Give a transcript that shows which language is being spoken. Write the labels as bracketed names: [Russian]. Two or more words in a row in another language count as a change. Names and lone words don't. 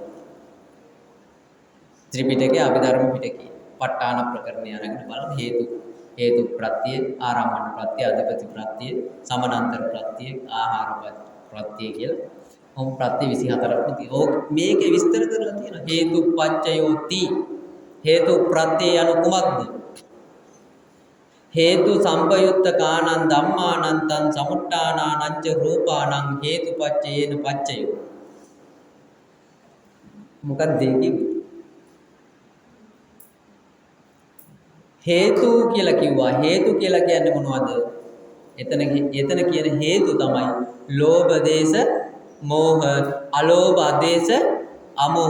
[Sinhala] ත්‍රිපිටකයේ අභිධර්ම පිටකයේ ප ဋ ාණ ප්‍රකරණය අරගෙන බලන්න හේතු ප්‍රත්‍ය, ආරම්භන ප්‍රත්‍ය, අධිපති ප්‍රත්‍ය, සමානන්තර ප්‍රත්‍ය, ආහාර ප්‍රත්‍ය කියලා. ඔම් ප්‍රත්‍ය 24ක්ම තියෙනවා. මේකේ විස්තර කරලා තියෙනවා. හේතුප්පච්චයෝති. හේතු ප්‍රත්‍ය යනු කුමක්ද? [Pali] හේතු සම්පයුත්ත කාණං ධම්මානං තං සමුට්ඨානානං ච රූපාණං හේතුපච්චයේන පච්චයෝ. [Sinhala] මොකක්ද දෙකේ? හේතු කියලා කිව්වා. හේතු කියලා කියන්නේ මොනවද? එතන කියන හේතු තමයි ලෝභ දේශ මෝහ, අලෝභ ආදේශ අමෝහ.